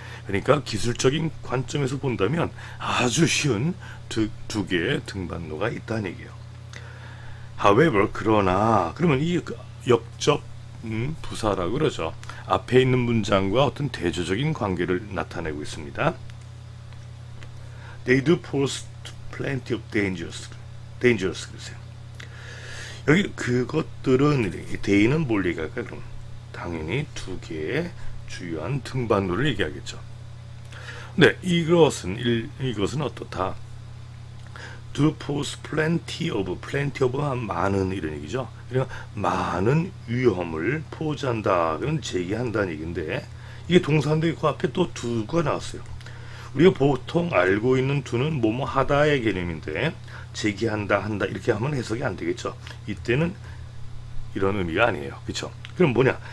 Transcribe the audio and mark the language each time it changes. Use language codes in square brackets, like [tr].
[ko] 그러니까 기술적인 관점에서 본다면 아주 쉬운 두 개의 등반로가 있다는 얘기예요. However 그러나 그러면 이 역접 부사라고 그러죠. 앞에 있는 문장과 어떤 대조적인 관계를 나타내고 있습니다. [en] They do pose plenty of dangers [ko] 그러세요. 여기 그것들은 데이는 뭘 얘기할까요? 그럼 당연히 두 개의 주요한 등반로를 얘기하겠죠. 네, 이것은 어떻다? [en] Do pose plenty of [ko] 많은 이런 얘기죠. 그러니까 많은 위험을 포즈한다, 그건 제기한다는 얘기인데 이게 동사인데 그 앞에 또 do가 나왔어요. 우리가 보통 알고 있는 do는 뭐뭐 하다의 개념인데 제기한다, 한다 이렇게 하면 해석이 안 되겠죠. 이때는 이런 의미가 아니에요. 그렇죠? 그럼 뭐냐?